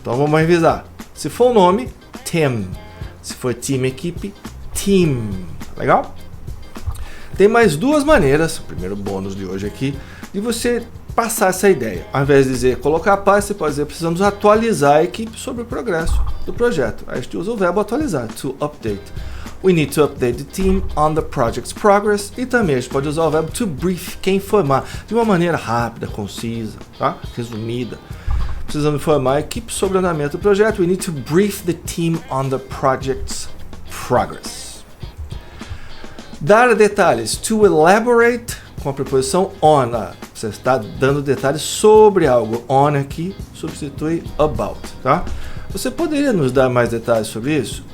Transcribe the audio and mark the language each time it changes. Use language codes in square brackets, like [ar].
[pt] Então vamos revisar. Se for o nome, Tim. Se for time, equipe, team. Legal? Tem mais 2 maneiras, o primeiro bônus de hoje aqui, de você passar essa ideia. Ao invés de dizer colocar a paz, você pode dizer precisamos atualizar a equipe sobre o progresso do projeto. Aí a gente usa o verbo atualizar, to update. [en] We need to update the team on the project's progress. [pt] E também a gente pode usar o verbo to brief, que é informar, de uma maneira rápida, concisa, tá? Resumida. Precisamos informar a equipe sobre o andamento do projeto. [en] We need to brief the team on the project's progress. [pt] Dar detalhes. To elaborate, com a preposição on. Você está dando detalhes sobre algo. On aqui substitui about, tá? Você poderia nos dar mais detalhes sobre isso?